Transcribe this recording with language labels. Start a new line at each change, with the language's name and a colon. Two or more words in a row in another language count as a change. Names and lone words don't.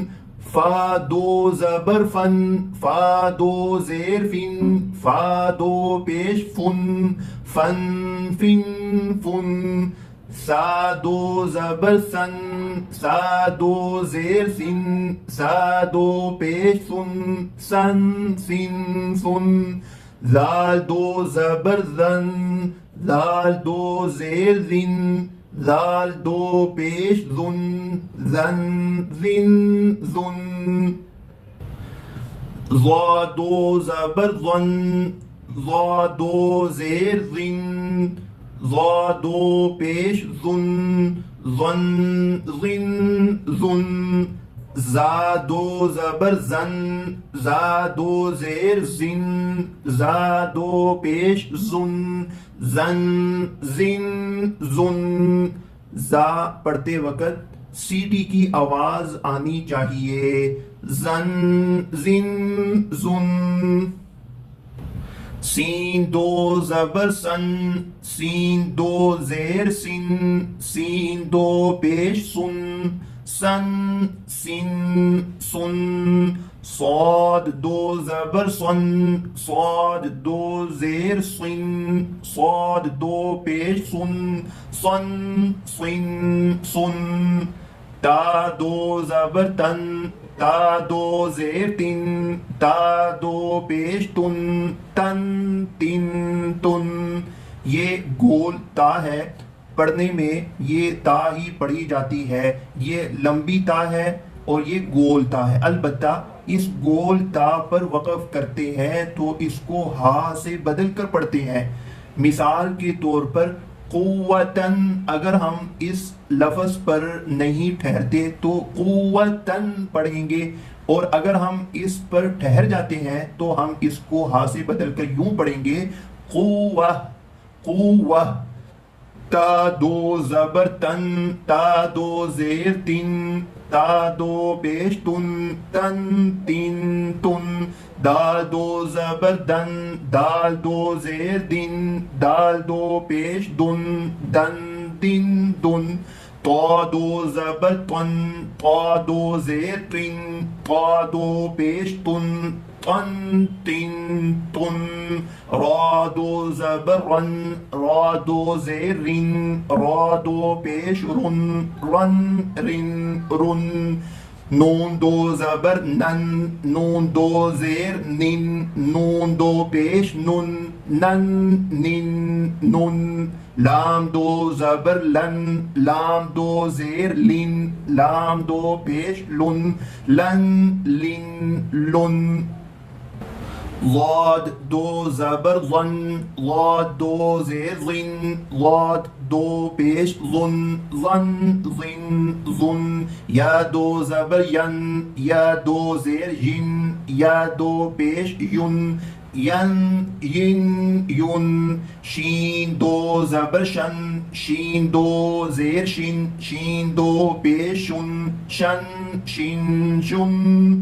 Urdu: فا 2 زبر فن، فا 2 زیر فن، فا 2 پیش فن، فن فن فن۔ سا 2 زبر سن، سا 2 زیر سن، سا 2 پیش سن، سن سن سن۔ زال 2 زبر زن، زال 2 زیر زن، زال 2 پیش زن، زن زن زن۔ ضا 2 زبر زن، ضا 2 زیر زن، ضا 2 پیش زن، زن زن زن۔ زا 2 زبر زن، زا 2 زیر زن، زا 2 پیش زن، زن زن زن۔ زا پڑھتے وقت سیٹی کی آواز آنی چاہیے، زن زن زن۔ سین 2 زبر سن، سین 2 زیر سن، سین 2 پیش سن، سن سن سن۔ صاد 2 زبر سن، صاد 2 زیر سن، صاد 2 پیش سن، سن سن سن۔ تا 2 زبر تن، تا 2 زیر تن، تا 2 پیش تن، تن تن تن۔ یہ گول تا ہے، پڑھنے میں یہ تا ہی پڑھی جاتی ہے، یہ لمبی تا ہے، اور یہ گول تا ہے. البتہ اس گول تا پر وقف کرتے ہیں تو اس کو ہا سے بدل کر پڑھتے ہیں. مثال کے طور پر قوتاً اگر ہم اس لفظ پر نہیں ٹھہرتے تو قوتاً پڑھیں گے، اور اگر ہم اس پر ٹھہر جاتے ہیں تو ہم اس کو ہا سے بدل کر یوں پڑھیں گے قوہ قوہ. تا دو زبر تن، تا دو زیر تن، تا دو پیش تن، تن تین تن. دال دو زبر دن، دال دو زیر دن، دال دو پیش دن، دن دن دن. طا دو زبر طن، طا دو زیر طن، طا دو پیش طن، طن تن طن. را دو زبر رن، را دو زیر رن، را دو پیش رن، رن رن رن. نون دو زبر نن، نون دو زیر نن، نون دو پیش نن، نن نن نن. لام دو زبر لن، لام دو زیر لن، لام دو پیش لن، لن لن لن. ضاد دو زبر ظن، ضاد دو زیر ظن، ضاد دو پیش ظن، ظن ظن ظن. یا دو زبر ین، یا دو زیر ین، یا دو پیش ین، ین ین ین. شین دو زبر شن، شین دو زیر شن، شین دو پیش شن، شن شن شن.